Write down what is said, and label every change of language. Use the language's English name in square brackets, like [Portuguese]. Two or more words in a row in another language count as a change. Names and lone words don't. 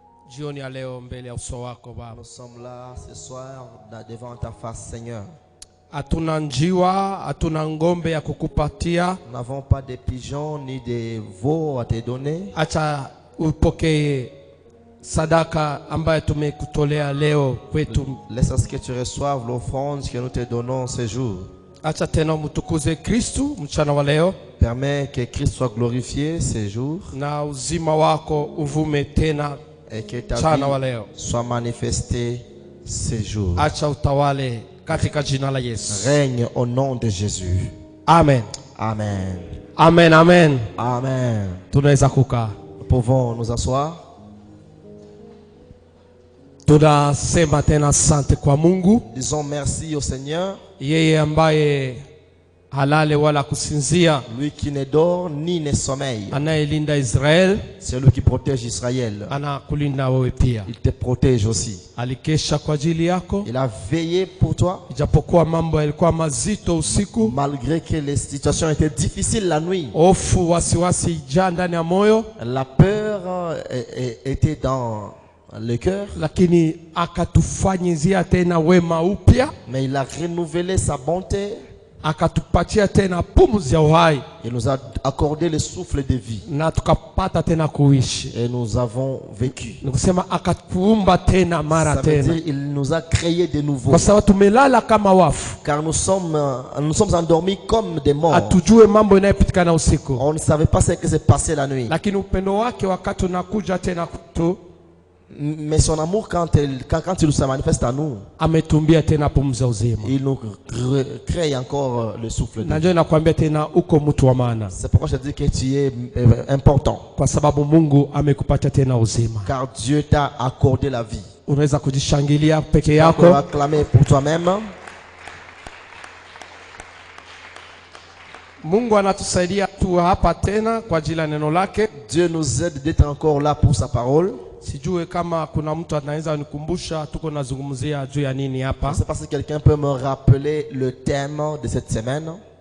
[Swahili] jioni ya leo mbele ya uso wako Baba. [French] Nous sommes là ce soir devant ta face, Seigneur. [Swahili] Hatuna njiwa, hatuna ngombe ya kukupatia. [French] Nous n'avons pas de pigeons ni de veaux à te donner. [Swahili] Acha upokee sadaka ambayo tumekutolea leo kwetu. [French] Laisse que tu reçoives l'offrande que nous te donnons ce jour. [Swahili] Acha tena mtukuze Kristu mchana wa leo. [French] Permets que Christ soit glorifié ce jour. [Swahili] Na uzima wako uvume tena [French] et que ta vie soit manifestée ce jour. [Swahili] Acha utawale katika jina la Yesu. [French] Règne au nom de Jésus. Amen. Amen. Amen, amen. Amen. [Swahili] Tunaweza kukaa. [French] Nous pouvons nous asseoir. [Swahili] Tunasema tena asante kwa Mungu. [French] Disons merci au Seigneur. [Swahili] Yeye ambaye halale wala kusinzia. [French] Lui qui ne dort ni ne sommeille. [Swahili] Anayelinda Israel. [French] C'est lui qui protège Israël. [Swahili] Anakulinda wewe pia. [French] Il te protège aussi. [Swahili] Alikesha kwa ajili yako. [French] Il a veillé pour toi. [Swahili] Ijapokuwa mambo yalikuwa mazito usiku. [French] Malgré que les situations étaient difficiles la nuit. [Swahili] Hofu, wasiwasi ijaa ndani ya moyo. [French] La peur était dans le cœur. [Swahili] Lakini akatufanyizia tena wema upya. [French] Mais il a renouvelé sa bonté. [Swahili] Akatupatia tena pumzi ya uhai. [French] Il nous a accordé le souffle de vie. [Swahili] Na tukapata tena kuishi. [French] Et nous avons vécu. [Swahili] Nikusema akatuumba tena mara tena. [French] Ça veut dire il nous a créé de nouveau. [Swahili] Kwa sababu tumelala kama wafu. [French] Car nous sommes endormis comme des morts. [Swahili] Atujue mambo inayopitikana usiku. [French] On ne savait pas ce qui s'est passé la nuit. [Swahili] Lakini upendo wake wakati unakuja tena kutu. [French] Mais son amour quand il se manifeste à nous, [Swahili] ametumbia tena pumzi uzima. [French] Il nous crée encore le souffle de vie. [Swahili] Najua nakwambia tena uko mtu wa maana. [French] C'est pourquoi je dis que tu es important. [Swahili] Kwa sababu Mungu amekupatia tena uzima. [French] Car Dieu t'a accordé la vie. [Swahili] Unaweza kujishangilia peke yako. [French] Tu peux acclamer pour toi-même. [Swahili] Mungu anatusaidia tu hapa tena kwa ajili ya neno lake. [French] Dieu nous aide d'être encore là pour sa parole. [Swahili] Sijue kama kuna mtu anaweza nikumbusha tuko nazungumzia juu ya nini hapa. [French] Je ne sais pas si quelqu'un peut me rappeler le thème de cette semaine.